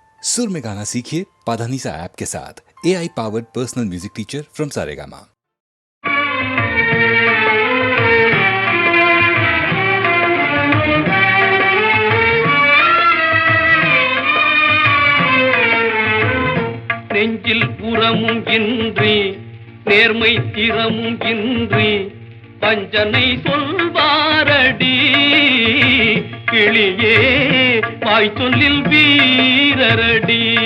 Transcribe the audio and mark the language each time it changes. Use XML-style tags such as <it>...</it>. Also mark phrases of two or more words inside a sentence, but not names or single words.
<hi>सुर में गाना सीखिए पाधानीसा ऐप के साथ।</hi> <en>AI powered personal music teacher from</en> <hi>सारेगामा।</hi> <ta>நெஞ்சில் புறமும் இன்றி நேர்மை திறமும் இன்றி வஞ்சனை சொல்வாரடி கிளியே வாய் சொல்லில் வீரரடி.</ta>